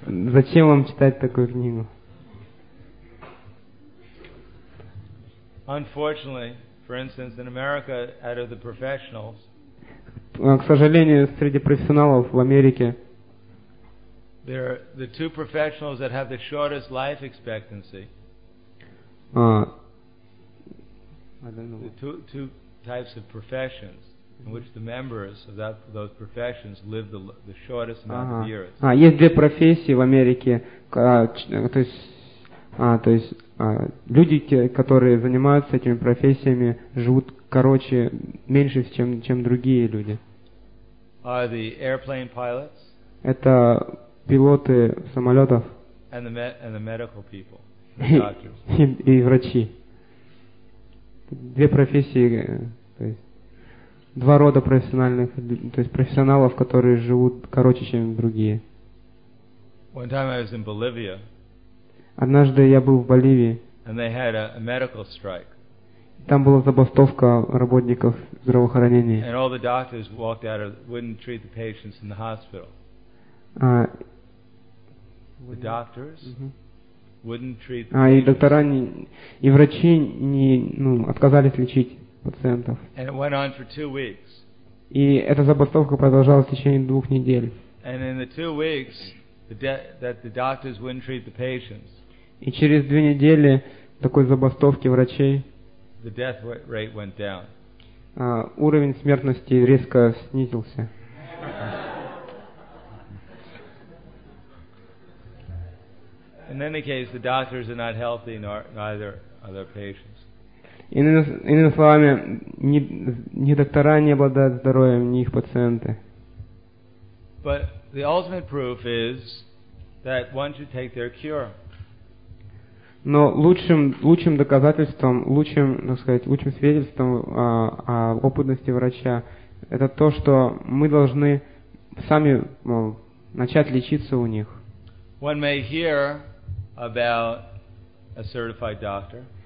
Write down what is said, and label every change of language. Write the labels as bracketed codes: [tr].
[ru] Зачем вам читать такую книгу? [en] Unfortunately, for instance, in America, out of the professionals. [ru] К сожалению, среди профессионалов в Америке. [en] There are the two professionals that have the shortest life expectancy. The two types of professions in which the members of those professions live the shortest amount of years. [ru] Есть две профессии в Америке, то есть люди, которые занимаются этими профессиями, живут короче, меньше, чем другие люди. [en] Are the airplane pilots? [ru] Это пилоты самолетов [en] and the medical people, the doctors. [ru] и врачи. Две профессии, то есть два рода профессиональных, то есть профессионалов, которые живут короче, чем другие. [en] One time I was in Bolivia, [ru] однажды я был в Боливии, [en] and they had a medical strike. [ru] Там была забастовка работников здравоохранения. [en] And all the doctors walked out of, wouldn't treat the patients in the hospital. The doctors wouldn't treat the patients. [ru] И доктора не, и врачи не, ну, отказались лечить пациентов. [en] And it went on for 2 weeks. [ru] И эта забастовка продолжалась в течение 2 недель. [en] And in the 2 weeks that the doctors wouldn't treat the patients. [ru] И через 2 недели такой забастовки врачей. [en] The death rate went down. [ru] Уровень смертности резко снизился. [en] In any case, the doctors are not healthy, nor neither are their patients. [ru] Иными словами, ни доктора не обладают здоровьем, ни их пациенты. [en] But the ultimate proof is that one should take their cure. [ru] Но лучшим доказательством, лучшим, так сказать, лучшим свидетельством о опытности врача это то, что мы должны сами начать лечиться у них. [en] One may hear about a certified doctor.